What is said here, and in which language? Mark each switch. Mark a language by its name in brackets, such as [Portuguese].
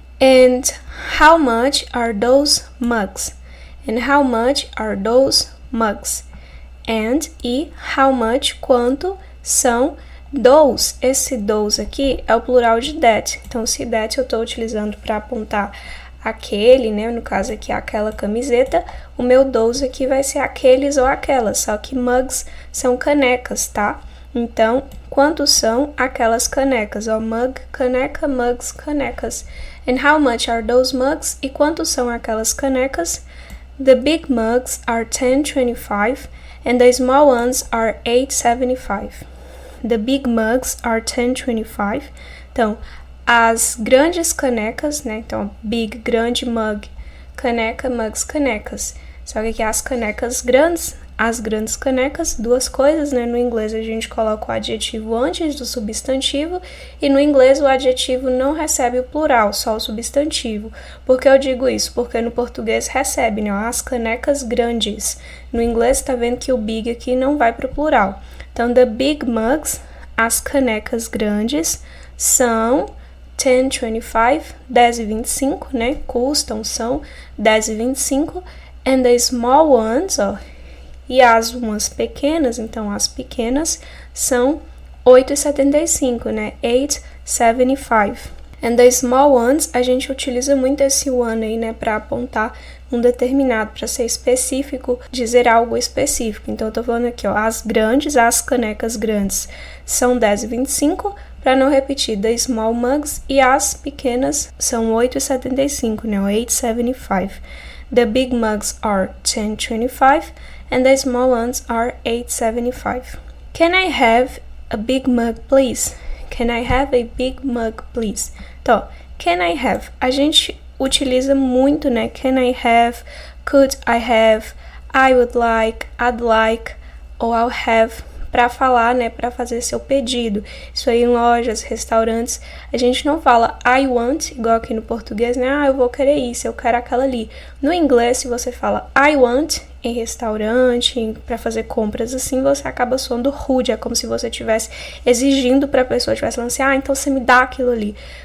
[English] And how much are those mugs? And how much are those mugs? And [Portuguese] e [English] how much, [Portuguese] quanto, são [English] those. [Portuguese] Esse those aqui é o plural de that. Então, se that eu estou utilizando para apontar aquele, né? No caso aqui, aquela camiseta, o meu those aqui vai ser aqueles ou aquelas, só que mugs são canecas, tá? Então, quantos são aquelas canecas? Ó, mug, caneca, mugs, canecas. [English] And how much are those mugs? [Portuguese] E quantos são aquelas canecas? [English] The big mugs are $10.25 and the small ones are $8.75. The big mugs are $10.25. [Portuguese] Então, as grandes canecas, né? Então, big, grande, mug, caneca, mugs, canecas. Só que aqui as canecas grandes, as grandes canecas, duas coisas, né? No inglês a gente coloca o adjetivo antes do substantivo e no inglês o adjetivo não recebe o plural, só o substantivo. Por que eu digo isso? Porque no português recebe, né? As canecas grandes. No inglês tá vendo que o big aqui não vai para o plural. Então, [English] the big mugs, [Portuguese] as canecas grandes, são $10.25, 10,25, né? Custam, são 10,25. [English] And the small ones, [Portuguese] ó, e as umas pequenas, então as pequenas, são 8,75, né? 8,75. [English] And the small ones, [Portuguese] a gente utiliza muito esse one aí, né? Para apontar um determinado, para ser específico, dizer algo específico. Então, eu tô falando aqui, ó, as grandes, as canecas grandes são 10,25, para não repetir, [English] the small mugs, [Portuguese] e as pequenas são 8,75, né? 8,75. [English] The big mugs are $10.25 and the small ones are $8.75. Can I have a big mug, please? Can I have a big mug, please? [Portuguese] Então, [English] can I have? [Portuguese] A gente utiliza muito, né? [English] Can I have, could I have, I would like, I'd like, ou I'll have, [Portuguese] para falar, né? Para fazer seu pedido. Isso aí em lojas, restaurantes, a gente não fala [English] I want, [Portuguese] igual aqui no português, né? Ah, eu vou querer isso, eu quero aquela ali. No inglês, se você fala [English] I want [Portuguese] em restaurante, para fazer compras assim, você acaba soando rude. É como se você estivesse exigindo para a pessoa, estivesse falando assim, ah, então você me dá aquilo ali.